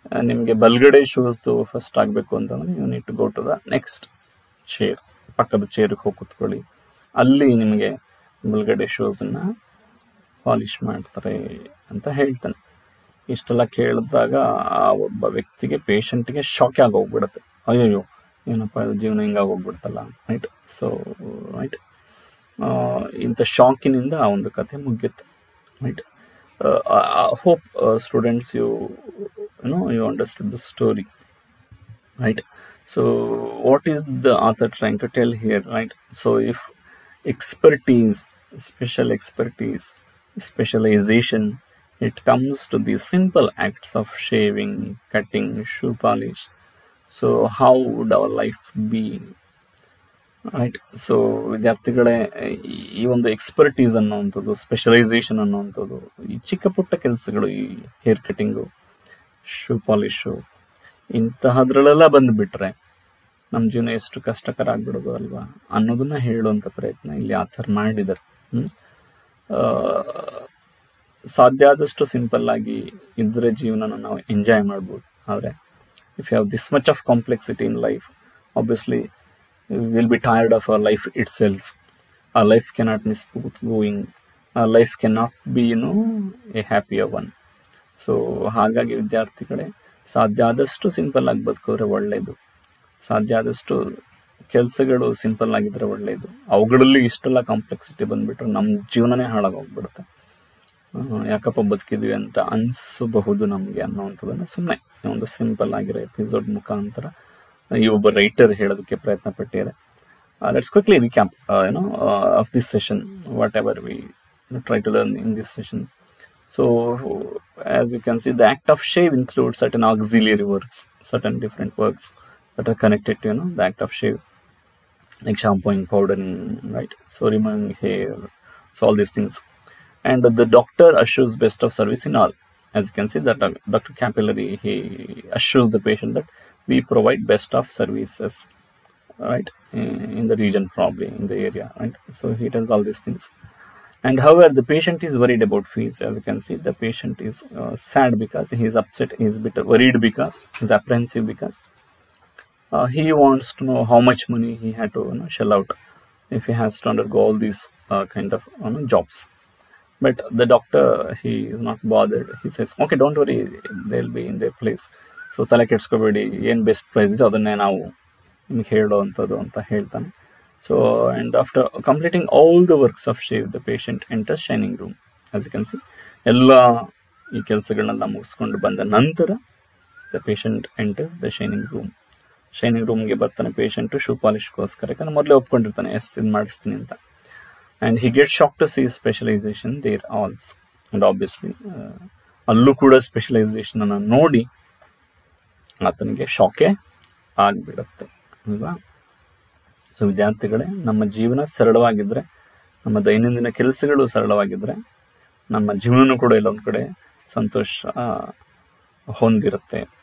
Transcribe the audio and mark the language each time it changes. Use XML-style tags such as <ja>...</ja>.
<kn>ನಿಮಗೆ ಬಲ್ಗಡೆ ಶೂಸ್ದು ಫಸ್ಟ್ ಆಗಬೇಕು ಅಂತಂದರೆ</kn> <en>you need to go to the next chair,</en> <kn>ಪಕ್ಕದ ಚೇರಿಗೆ ಹೋಗಿ ಕೂತ್ಕೊಳ್ಳಿ, ಅಲ್ಲಿ ನಿಮಗೆ ಬಲ್ಗಡೆ ಶೂಸನ್ನು ಪಾಲಿಶ್ ಮಾಡ್ತಾರೆ ಅಂತ ಹೇಳ್ತಾನೆ. ಇಷ್ಟೆಲ್ಲ ಕೇಳಿದಾಗ ಆ ಒಬ್ಬ ವ್ಯಕ್ತಿಗೆ, ಪೇಷಂಟ್ಗೆ ಶಾಕ್ ಆಗಿ ಹೋಗ್ಬಿಡುತ್ತೆ. ಅಯ್ಯಯ್ಯೋ ಏನಪ್ಪ ಇದು ಜೀವನ ಹಿಂಗಾಗಿ ಹೋಗ್ಬಿಡ್ತಲ್ಲ, ರೈಟ್. ಸೊ ರೈಟ್, ಇಂಥ ಶಾಕಿನಿಂದ ಆ ಒಂದು ಕಥೆ ಮುಗಿಯುತ್ತೆ, right.</kn> <en>Hope students you understood the story, right? So what is the author trying to tell here, right? So if expertise, special expertise, specialization, it comes to these simple acts of shaving, cutting, shoe polish, so how would our life be, right?</en> <kn>So ವಿದ್ಯಾರ್ಥಿಗಳೇ, ಈ ಒಂದು expertise ಅನ್ನೋವಂಥದ್ದು, specialisation ಅನ್ನೋವಂಥದ್ದು, ಈ ಚಿಕ್ಕ ಪುಟ್ಟ ಕೆಲಸಗಳು, ಈ hair cutting, shoe polish, ಇಂತಹದ್ರಲ್ಲೆಲ್ಲ ಬಂದುಬಿಟ್ರೆ ನಮ್ಮ ಜೀವನ ಎಷ್ಟು ಕಷ್ಟಕರ ಆಗ್ಬಿಡೋದು ಅಲ್ವಾ ಅನ್ನೋದನ್ನ ಹೇಳುವಂಥ ಪ್ರಯತ್ನ ಇಲ್ಲಿ ಆಥರ್ ಮಾಡಿದ್ದಾರೆ. ಸಾಧ್ಯ ಆದಷ್ಟು ಸಿಂಪಲ್ ಆಗಿ ಇದ್ರೆ ಜೀವನನ ನಾವು ಎಂಜಾಯ್ ಮಾಡ್ಬೋದು.</kn> <en>ಆದರೆ if you have this much of complexity in life, obviously we'll be tired of our life itself. Our life cannot be smooth going. Our life cannot be, a happier one.</en> <kn>So ಹಾಗಾಗಿ ವಿದ್ಯಾರ್ಥಿಗಳೇ, ಸಾಧ್ಯ ಆದಷ್ಟು simple ಆಗಿ ಬದುಕಿದ್ರೆ ಒಳ್ಳೆಯದು, ಸಾಧ್ಯ ಆದಷ್ಟು ಕೆಲಸಗಳು ಸಿಂಪಲ್ ಆಗಿದ್ರೆ ಒಳ್ಳೆಯದು. ಅವುಗಳಲ್ಲಿ ಇಷ್ಟೆಲ್ಲ ಕಾಂಪ್ಲೆಕ್ಸಿಟಿ ಬಂದುಬಿಟ್ರೆ ನಮ್ಮ ಜೀವನನೇ ಹಾಳಾಗೋಗ್ಬಿಡುತ್ತೆ. ಯಾಕಪ್ಪ ಬದುಕಿದ್ವಿ ಅಂತ ಅನಿಸಬಹುದು ನಮಗೆ ಅನ್ನೋವಂಥದ್ದನ್ನು ಸುಮ್ಮನೆ ಒಂದು ಸಿಂಪಲ್ ಆಗಿರೋ ಎಪಿಸೋಡ್ ಮುಖಾಂತರ ಈ ಒಬ್ಬ ರೈಟರ್ ಹೇಳೋದಕ್ಕೆ ಪ್ರಯತ್ನ ಪಟ್ಟಿದ್ದಾರೆ.</kn> <en>Let's quickly recap of this session, whatever we try to learn in this session. So as you can see, the act of shave includes certain auxiliary works, certain different works that are connected to the act of shave, like shampooing, powdering, right? So removing hair, so all these things. And the doctor assures best of service in all. As you can see that Dr. Capillary, he assures the patient that we provide best of services, right, in the region, probably in the area, right? So he tells all these things. And however, the patient is worried about fees. As you can see, the patient is sad because he is upset, he is a bit worried because he is apprehensive because he wants to know how much money he had to shell out if he has to undergo all these kind of jobs. But the doctor, he is not bothered. He says, okay, don't worry, they'll be in their place.</en> <kn>So ತಲೆ ಕೆಡ್ಸ್ಕೋಬೇಡಿ, ಏನು best price ಇದೆ ಅದನ್ನೇ ನಾವು ನಿಮ್ಗೆ ಹೇಳೋವಂಥದ್ದು ಅಂತ ಹೇಳ್ತಾನೆ.</kn> <en>So and after completing all the works of shave, the patient enters shining room. As you can see,</en> <kn>ಎಲ್ಲ ಈ ಕೆಲಸಗಳನ್ನೆಲ್ಲ ಮುಗಿಸ್ಕೊಂಡು ಬಂದ ನಂತರ</kn> <en>the patient enters the shining room.</en> <kn>Shining ರೂಮ್ಗೆ ಬರ್ತಾನೆ ಪೇಷಂಟು ಶೂ ಪಾಲಿಶ್ಗೋಸ್ಕರ, ಯಾಕಂದ್ರೆ ಮೊದಲೇ ಒಪ್ಕೊಂಡಿರ್ತಾನೆ ಎಷ್ಟು ಇದು ಮಾಡಿಸ್ತೀನಿ ಅಂತ.</kn> <en>And he gets shocked to see specialization there also. And obviously</en> <kn>ಅಲ್ಲೂ ಕೂಡ ಸ್ಪೆಷಲೈಸೇಷನ್ ಅನ್ನು ನೋಡಿ ಆತನಿಗೆ ಶಾಕೇ ಆಗಿಬಿಡುತ್ತೆ ಅಲ್ವಾ. ಸೊ ವಿದ್ಯಾರ್ಥಿಗಳೇ, ನಮ್ಮ ಜೀವನ ಸರಳವಾಗಿದ್ದರೆ, ನಮ್ಮ ದೈನಂದಿನ ಕೆಲಸಗಳು ಸರಳವಾಗಿದ್ದರೆ, ನಮ್ಮ ಜೀವನನೂ ಕೂಡ ಇಲ್ಲೊಂದು ಕಡೆ ಸಂತೋಷ ಹೊಂದಿರುತ್ತೆ.</kn>